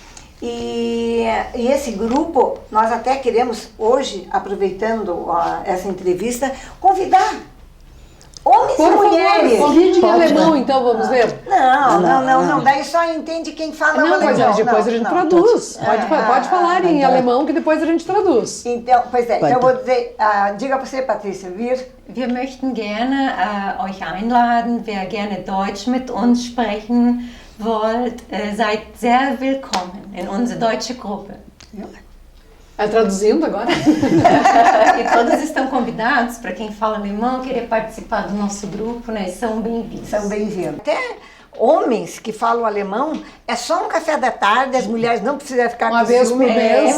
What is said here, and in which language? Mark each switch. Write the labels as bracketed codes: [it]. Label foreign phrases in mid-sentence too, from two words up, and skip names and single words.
[pt] E esse grupo, nós até queremos hoje, aproveitando essa entrevista, convidar homens Por e favor, mulheres. convide em alemão, então, vamos ver. Não, daí só entende quem fala Não, alemão. mas depois a gente traduz. Pode falar em então. alemão que depois a gente traduz. Então, pois é, então eu vou dizer, diga você, Patrícia, vir. [de] Wir möchten gerne euch einladen, wer gerne Deutsch mit uns sprechen wollt, seid sehr willkommen in unsere deutsche Gruppe. [pt] Traduzindo agora? E todos estão convidados, para quem fala alemão, querer participar do nosso grupo, né? São bem-vindos. São bem-vindos. Até homens que falam alemão, é só um café da tarde, as mulheres não precisam ficar Uma com vez ciúme. por mês.